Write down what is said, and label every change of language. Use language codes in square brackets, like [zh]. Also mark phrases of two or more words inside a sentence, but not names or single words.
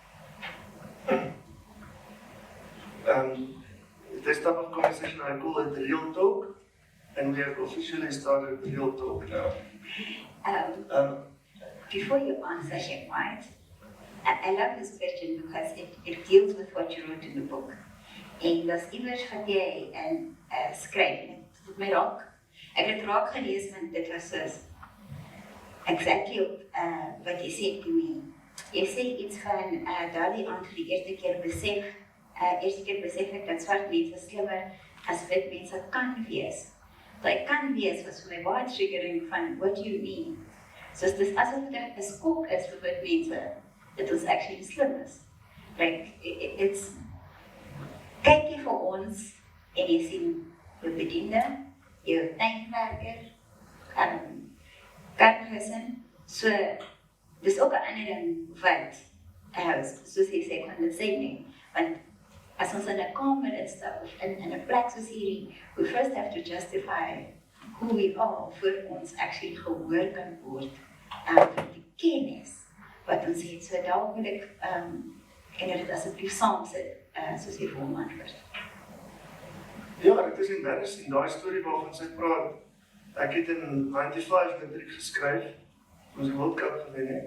[en] This type of conversation, I call it the real talk, and we have officially started the real talk now. Before you answer him, right? I love this question because it deals with what you wrote in the book. [af] En dat is iewers wat jy skryf, en het het my raak. Ek het raak gelees, want dit was soos exactly wat jy sê [en] to me. [af] Jy sê iets van daardie aand vir die eerste keer besef ek dat swart mense slimmer as wit mense kan wees. Dat kan wees was vir my baie triggering van [en] what do you mean? [af] Soos dis asof dit 'n skok is vir wit mense, dat ons actually slim is. [en] Like, it's [af] kyk jy vir ons en jy sien jou bediende, jou tuinwerker, karthuisin, so dis ook 'n ander ding wat, soos jy sê, condescending, want as ons in 'n kamer instap of in 'n plek soos hierdie, [en] we first have to justify who we are [af] voor ons actually gehoor kan word, vir die kennis wat ons het. So daar wil ek, kan jy dit asseblief saamsit, soos jy vir hom antwoord? Ja, dit is embarrassing, daai storie waarvan sy praat. Ek het in 95 matriek geskryf, ons die World Cup gewen het.